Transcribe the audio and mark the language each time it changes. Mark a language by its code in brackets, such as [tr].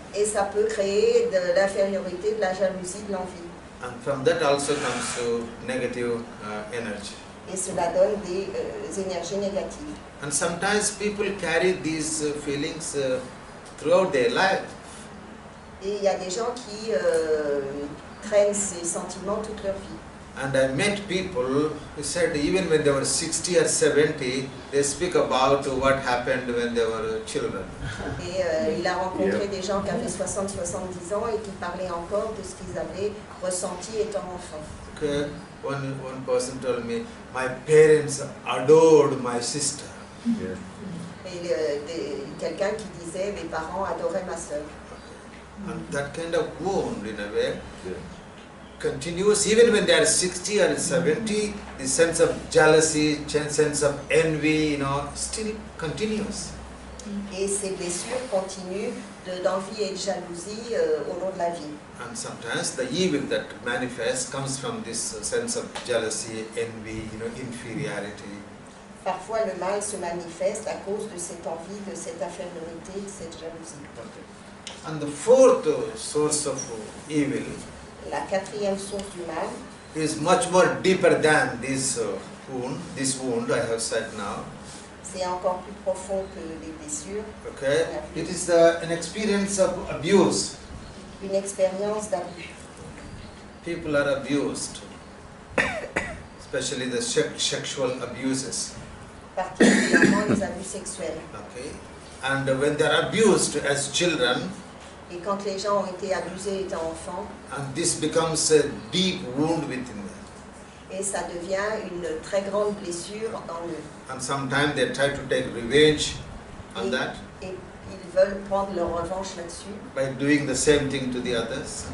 [fr] Et ça peut créer de l'infériorité, de la jalousie, de l'envie. [en] And from that also comes to negative energy. [fr] Et cela donne des énergies négatives. [en] And sometimes people carry these feelings throughout their life. [fr] Et il y a des gens qui traînent ces sentiments toute leur vie. [en] And I met people who said even when they were 60 or 70, they speak about what happened when they were children. [fr] Et il a rencontré des gens qui avaient 60-70 ans et qui parlaient encore de ce qu'ils avaient ressenti étant enfants. [en] Okay. One person told me, my parents adored my sister. Yeah. [fr] Et quelqu'un qui disait, mes parents adoraient ma sœur. [en] And that kind of wound, in a way, Yeah. continues even when they are 60 or 70. The sense of jealousy, sense of envy, still continues. [fr] Et ces blessures continuent d'envie et de jalousie au long de la vie. [en] And sometimes the evil that manifests comes from this sense of jealousy, envy, inferiority. [fr] Parfois, le mal se manifeste à cause de cette envie, de cette infériorité, de cette jalousie. [en] Okay. And the fourth source of evil [fr] La quatrième source du mal [en] is much more deeper than this wound I have said now. [fr] c'est encore plus profond que les blessures, [en] Okay, it is an experience of abuse. [fr] une expérience d'abus. [en] People are abused, especially the sexual abuses. [fr] Particulièrement les abus sexuels. [en] Okay, and when they are abused as children, [fr] Et quand les gens ont été abusés étant enfants, [en] and this becomes a deep wound within them. [fr] et ça devient une très grande blessure en eux. [en] And sometimes they try to take revenge on that [fr] Et ils veulent prendre leur revanche là-dessus, [en] by doing the same thing to the others.